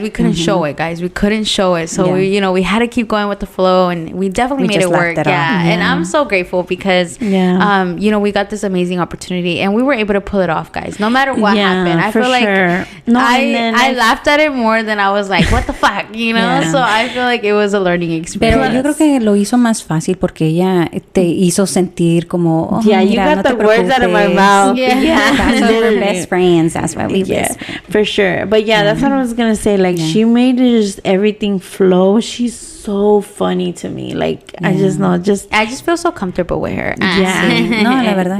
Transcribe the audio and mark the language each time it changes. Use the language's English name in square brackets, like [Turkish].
[English] We couldn't show it, so we had to keep going with the flow, and we definitely made it work. And I'm so grateful because we got this amazing opportunity and we were able to pull it off, guys, no matter what happened. I feel like I laughed at it more than I was like, what the fuck, so I feel like it was a learning experience. [Spanish] Pero yo creo que lo hizo más fácil porque ella te hizo sentir como, [English] you got the words out of my mouth. That's why we're best friends. That's why we best friends. For sure. But that's what I was gonna say. Like, she made it just everything flow. She's so funny to me. Like, I just feel so comfortable with her. [Spanish] No, la verdad.